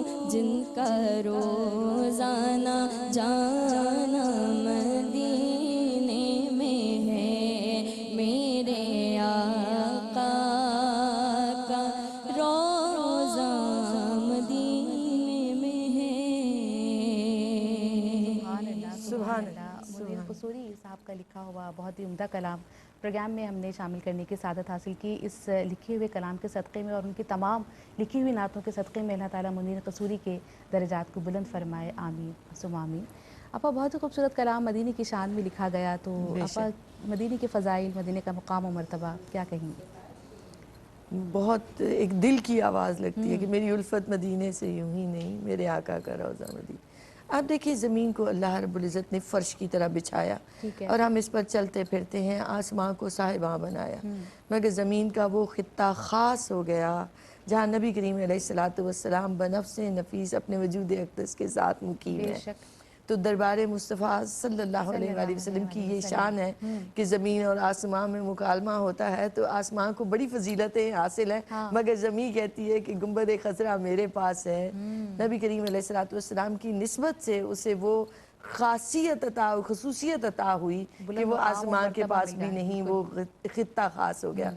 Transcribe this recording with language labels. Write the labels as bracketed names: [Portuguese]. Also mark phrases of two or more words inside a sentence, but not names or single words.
[Urdu] جن کا روزانہ جانا مدینے میں ہے، میرے آقا کا روضہ مدینے میں ہے. سبحان اللہ، سبحان اللہ. منیر قصوری صاحب کا لکھا ہوا بہت ہی عمدہ کلام پروگرام میں ہم نے شامل کرنے کی سعادت حاصل کی. اس لکھے ہوئے کلام کے صدقے میں اور ان کی تمام لکھی ہوئی نعتوں کے صدقے میں اللہ تعالیٰ منیر قصوری کے درجات کو بلند فرمائے, [Arabic] آمين ثم آمين. [Urdu] آپا بہت ہی خوبصورت کلام مدینے کی شان میں لکھا گیا، تو آپا مدینے کے فضائل، مدینے کا مقام اور مرتبہ کیا کہیں گے? بہت ایک دل کی آواز لگتی ہے کہ میری الفت مدینے سے یوں ہی نہیں، میرے آقا کا روضہ مدینہ. آپ دیکھیے زمین کو اللہ رب العزت نے فرش کی طرح بچھایا اور ہم اس پر چلتے پھرتے ہیں، آسماں کو صاحباں بنایا، مگر زمین کا وہ خطہ خاص ہو گیا جہاں نبی کریم [Arabic] عليه الصلاة والسلام [Urdu] بنفس نفیس اپنے وجود اقدس کے ساتھ مقیم ہے. تو دربار مصطفیٰ [Arabic] صلى الله عليه وسلم [Urdu] کی یہ شان ہے کہ زمین اور آسماں میں مکالمہ ہوتا ہے، تو آسماں کو بڑی فضیلتیں حاصل ہیں، مگر زمین کہتی ہے کہ گنبد خضریٰ میرے پاس ہے. نبی کریم [Arabic] عليه الصلاة والسلام [Urdu] کی نسبت سے اسے وہ خاصیت عطا، خصوصیت عطا ہوئی کہ وہ آسماں کے پاس بھی نہیں، وہ خطہ خاص ہو گیا.